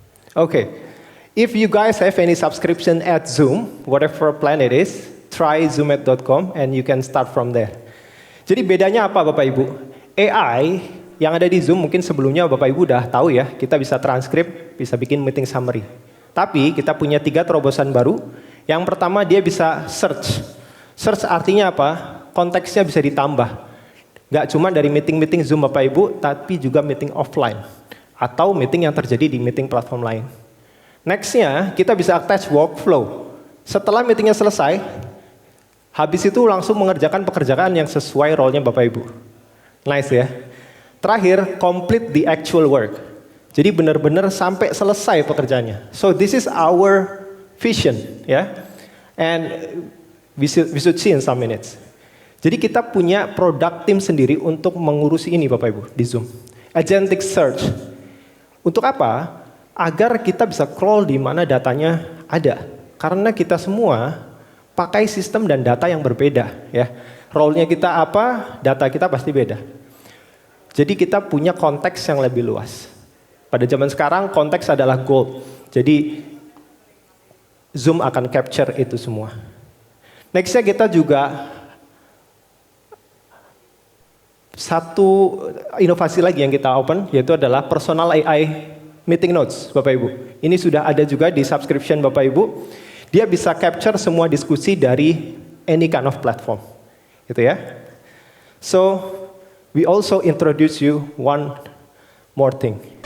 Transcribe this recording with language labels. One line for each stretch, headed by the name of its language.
English: Okay, if you guys have any subscription at Zoom, whatever plan it is, try zoomet.com and you can start from there.
Indonesian: Jadi bedanya apa Bapak Ibu? AI yang ada di Zoom mungkin sebelumnya Bapak Ibu udah tahu ya, kita bisa transkrip, bisa bikin meeting summary. Tapi kita punya 3 terobosan baru. Yang pertama dia bisa search. Search artinya apa? Konteksnya bisa ditambah. Gak cuma dari meeting-meeting Zoom Bapak Ibu, tapi juga meeting offline. Atau meeting yang terjadi di meeting platform lain. Nextnya, kita bisa attach workflow. Setelah meetingnya selesai, habis itu langsung mengerjakan pekerjaan yang sesuai role-nya Bapak Ibu. Nice ya. Terakhir,
English: complete the actual work.
Indonesian: Jadi benar-benar sampai selesai pekerjaannya.
English: So this is our vision, ya. And we should see in some minutes.
Indonesian: Jadi kita punya product team sendiri untuk mengurusi ini Bapak Ibu di Zoom. Agentic search. Untuk apa? Agar kita bisa crawl di mana datanya ada. Karena kita semua pakai sistem dan data yang berbeda, ya. Role-nya kita apa, data kita pasti beda. Jadi kita punya konteks yang lebih luas. Pada zaman sekarang konteks adalah gold. Jadi Zoom akan capture itu semua. Nextnya kita juga satu inovasi lagi yang kita open, yaitu adalah personal AI meeting notes, Bapak Ibu. Ini sudah ada juga di subscription Bapak Ibu. Dia bisa capture semua diskusi dari
English: any kind of platform,
Indonesian: gitu ya.
English: So we also introduce you one more thing.